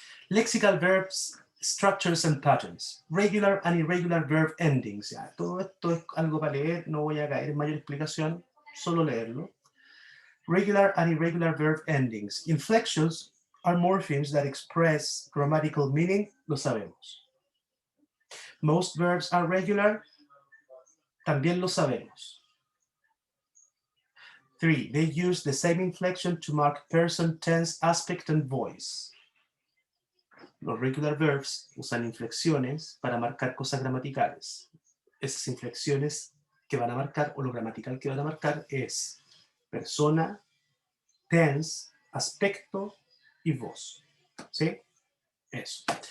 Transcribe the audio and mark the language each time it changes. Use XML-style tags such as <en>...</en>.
<en>Lexical verbs, structures and patterns. Regular and irregular verb endings.</en> <es>Ya, todo esto es algo para leer, no voy a caer en mayor explicación, solo leerlo.</es> <en>Regular and irregular verb endings. Inflections are morphemes that express grammatical meaning,</en> <es>lo sabemos.</es> <en>Most verbs are regular,</en> <es>también lo sabemos.</es> <en>3. They use the same inflection to mark person, tense, aspect, and voice.</en> <es>Los regular verbs usan inflexiones para marcar cosas gramaticales. Esas inflexiones que van a marcar, o lo gramatical que van a marcar, es persona, tense, aspecto y voz. ¿Sí? Eso.</es>